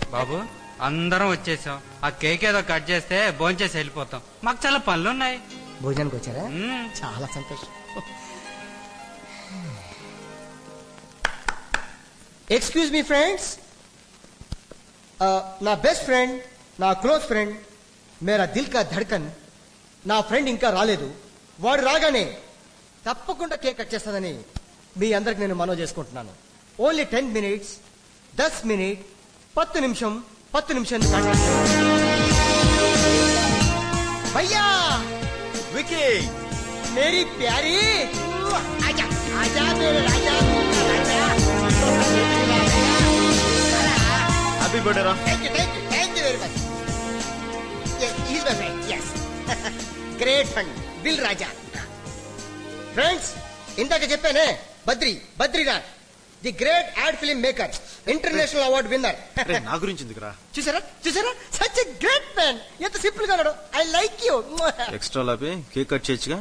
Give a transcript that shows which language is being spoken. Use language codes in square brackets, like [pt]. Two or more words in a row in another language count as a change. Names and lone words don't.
[te] బాబు అందరం వచ్చేసాం. ఆ కేక్ ఏదో కట్ చేస్తే భోంచేసి వెళ్ళిపోతాం. మాకు చాలా పనులు ఉన్నాయి. భోజనానికి వచ్చారా? చాలా సంతోషం. [en] excuse me friends, నా best friend, నా close friend, [hi] मेरा दिल का धड़कन [te] నా ఫ్రెండ్ ఇంకా రాలేదు. వాడు రాగానే తప్పకుండా కేక్ కట్ చేస్తానని మీ అందరికి నేను మనవి చేసుకుంటున్నాను. [en] only 10 minutes, 10 minutes, 10 [te] నిమిషం, 10 నిమిషం. భయ్యా వికీ, [hi] मेरी प्यारी, आजा आजा मेरे राजा. [en] happy birthday [te] రా. [en] thank you very much. is my friend. yes, great friend దిల్ రాజా. ఫ్రెండ్స్, [te] ఇందాక చెప్పానే, [en] బద్రీనాథ్, the great ad film maker, international award winner. [te] నా గురించి ఎందుకురా? చూసారా [en] such a great man. [te] ఎంత సింపుల్ గా ఉన్నాడు. [en] I like you. [te] ఎక్స్ట్రా లాపి కేక్ కట్ చేయొచ్చుగా?